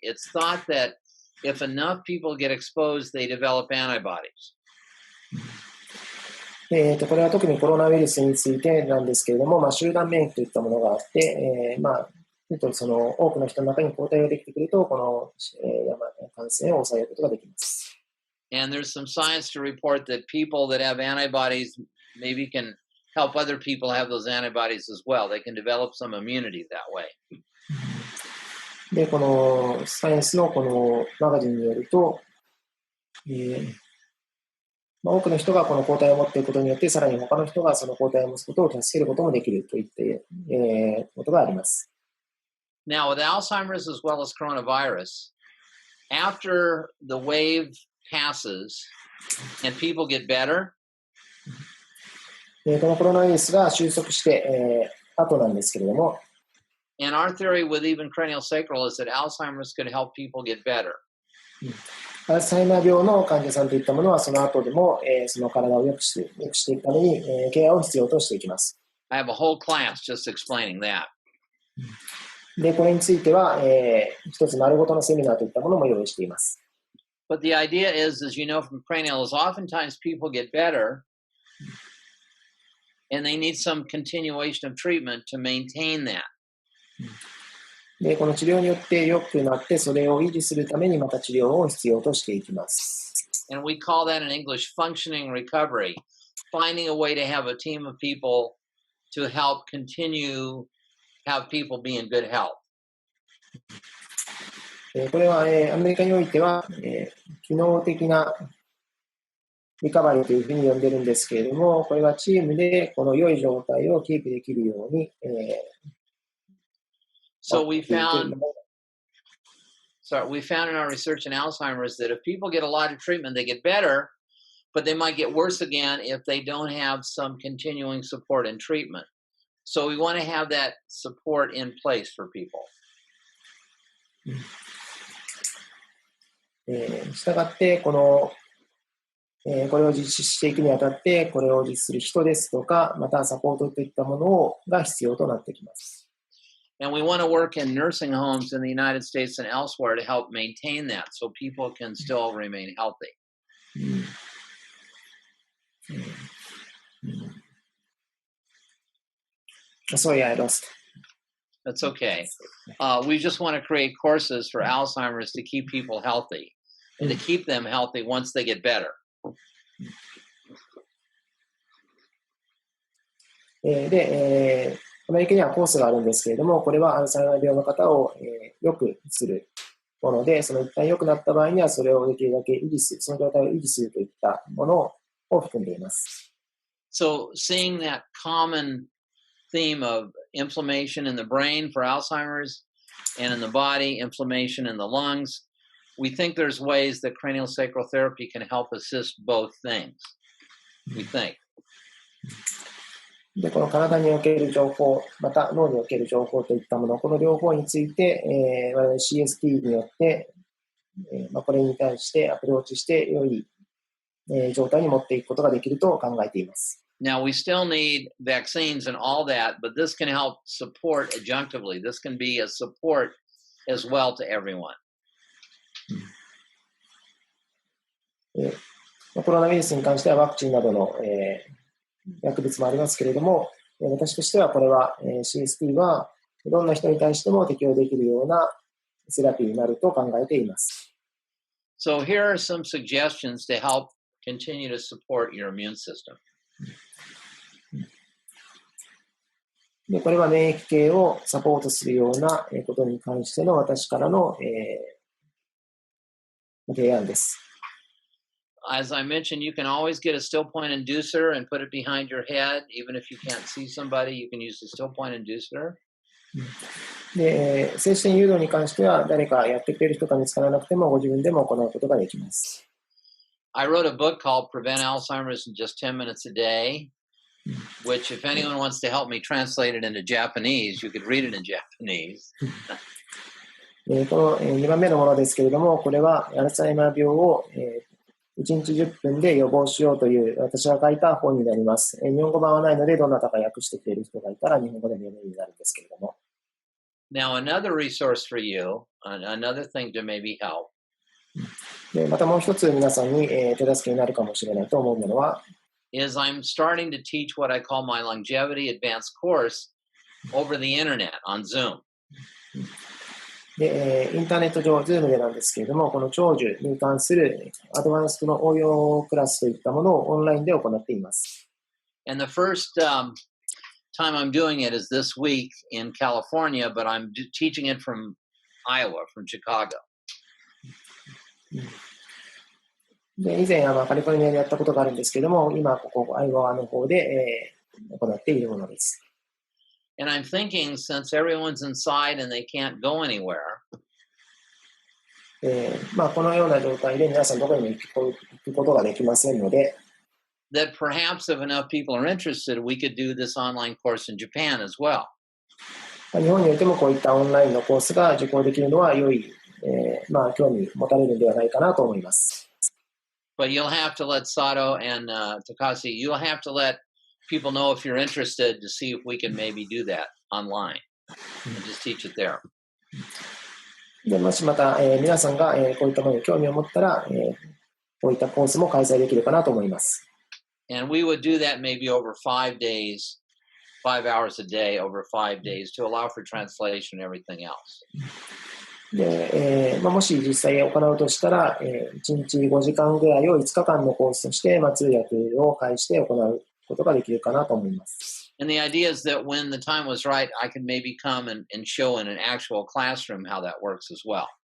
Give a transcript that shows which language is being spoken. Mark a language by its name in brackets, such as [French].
[English] It's thought that if enough people get exposed, they develop antibodies. [Japanese] これは特にコロナウイルスについてなんですけれども、集団免疫といったものがあって、その多くの人の中に抗体ができてくると、この、感染を抑えることができます。 [English] And there's some science to report that people that have antibodies maybe can help other people have those antibodies as well. They can develop some immunity that way. [Japanese] で、このサイエンスのこのマガジンによると、多くの人がこの抗体を持っていることによって、さらに他の人がその抗体を持つことを助けることもできるといったことがあります。 [English] Now, with Alzheimer's as well as coronavirus, after the wave passes and people get better, [Japanese] このコロナウイルスが収束して、後なんですけれども、 [English] and our theory with even cranial sacral is that Alzheimer's could help people get better. [Japanese] アルツハイマー病の患者さんといったものは、その後でも、その体を良くしていくために、ケアを必要としていきます。 [English] I have a whole class just explaining that. [Japanese] で、これについては、一つ丸ごとのセミナーといったものも用意しています。 [English] But the idea is, as you know from cranial, is oftentimes people get better and they need some continuation of treatment to maintain that. [Japanese] で、この治療によって良くなって、それを維持するためにまた治療を必要としていきます。 [English] And we call that in English functioning recovery, finding a way to have a team of people to help continue have people be in good health. [Japanese] これは、アメリカにおいては、機能的なリカバリーというふうに呼んでるんですけれども、これはチームでこの良い状態をキープできるように、 [English] So we found in our research in Alzheimer's that if people get a lot of treatment, they get better, but they might get worse again if they don't have some continuing support and treatment. So we want to have that support in place for people. [Japanese] したがって、これを実施していくにあたって、これを実施する人ですとか、またサポートといったものが必要となってきます。 [English] And we want to work in nursing homes in the United States and elsewhere to help maintain that so people can still remain healthy. Sorry, I lost. That's okay. We just want to create courses for Alzheimer's to keep people healthy and to keep them healthy once they get better. [Japanese] で、アメリカにはコースがあるんですけれども、これはアルツハイマー病の方を、良くするもので、その一旦良くなった場合にはそれをできるだけ維持する、その状態を維持するといったものを含んでいます。 [English] So seeing that common theme of inflammation in the brain for Alzheimer's and in the body, inflammation in the lungs, we think there's ways that cranial sacral therapy can help assist both things. We think. [Japanese] で、この体における情報、また脳における情報といったもの、この両方について、我々 CST によって、これに対してアプローチして良い、状態に持っていくことができると考えています。 [English] Now, we still need vaccines and all that, but this can help support adjunctively. This can be a support as well to everyone. [Japanese] コロナウイルスに関してはワクチンなどの、薬物もありますけれども、私としてはこれは、CST はどんな人に対しても適用できるようなセラピーになると考えています。 [English] So here are some suggestions to help continue to support your immune system. [Japanese] で、これは免疫系をサポートするようなことに関しての私からの、提案です。 [English] As I mentioned, you can always get a still point inducer and put it behind your head. Even if you can't see somebody, you can use the still point inducer. [Japanese] で、精神誘導に関しては誰かやってくれる人が見つからなくてもご自分でも行うことができます。 [English] I wrote a book called Prevent Alzheimer's in Just 10 Minutes a Day, which if anyone wants to help me translate it into Japanese, you could read it in Japanese. [Japanese] この2番目のものですけれども、これはアルツハイマー病を 1日10分で予防しようという私が書いた本になります。日本語版はないので、どなたか訳してくれる人がいたら日本語でも読めるようになるんですけれども。 [English] Now, another resource for you, another thing to maybe help, [Japanese] でまたもう一つ皆さんに手助けになるかもしれないと思うものは、 [English] is I'm starting to teach what I call my longevity advanced course over the internet on Zoom. [Japanese] でインターネット上、Zoom でなんですけれども、この長寿に関するアドバンストの応用クラスといったものをオンラインで行っています。 [English] And the first time I'm doing it is this week in California, but I'm teaching it from Iowa, from Chicago. [Japanese] で以前カリフォルニアでやったことがあるんですけれども、今ここアイオワの方で、行っているものです。 [English] And I'm thinking, since everyone's inside and they can't go anywhere, [Japanese] このような状態で皆さんどこにも行くことができませんので、 [English] that perhaps if enough people are interested, we could do this online course in Japan as well. [Japanese] 日本においてもこういったオンラインのコースが受講できるのは良い、興味持たれるのではないかなと思います。 [English] But you'll have to let Sato and Takashi, you'll have to let people know if you're interested to see if we can maybe do that online and just teach it there. [Japanese] でもしまた、皆さんが、こういったものに興味を持ったら、こういったコースも開催できるかなと思います。 [English] And we would do that maybe over 5 days, 5 hours a day, over 5 days to allow for translation and everything else. [Japanese] でもし実際行うとしたら、1日5時間ぐらいを5日間のコースとして、通訳を介して行うことができるかなと思います。 [English] And the idea is that when the time was right, I could maybe come and show in an actual classroom how that works as well.